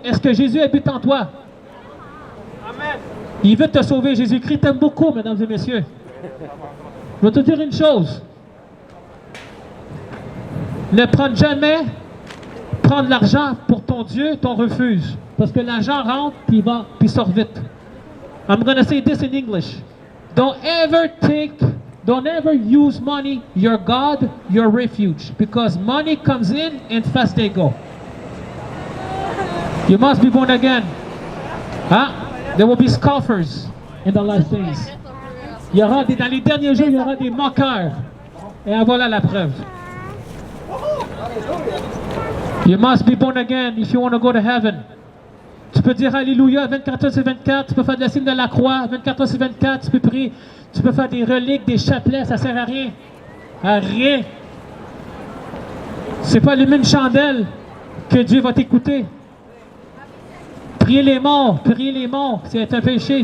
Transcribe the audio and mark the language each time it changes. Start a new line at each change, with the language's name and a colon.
French: Est-ce que Jésus habite en toi? Amen. Il veut te sauver. Jésus-Christ t'aime beaucoup, mesdames et messieurs. Je vais te dire une chose. Ne prends jamais prendre l'argent pour ton Dieu, ton refuse. Parce que l'argent rentre, puis sort vite.
English: I'm going to say this in English. Don't ever use money, your God, your refuge. Because money comes in and fast they go. You must be born again. Huh? There will be scoffers in the last days.
French: Dans les derniers jours, il y aura des moqueurs. Et voilà la preuve.
English: You must be born again if you want to go to heaven.
French: Tu peux dire Alléluia 24/24, tu peux faire de la signe de la croix 24/24, tu peux prier, tu peux faire des reliques, des chapelets, ça sert à rien. À rien. C'est pas allumer une chandelle que Dieu va t'écouter. Prier les morts, c'est un péché.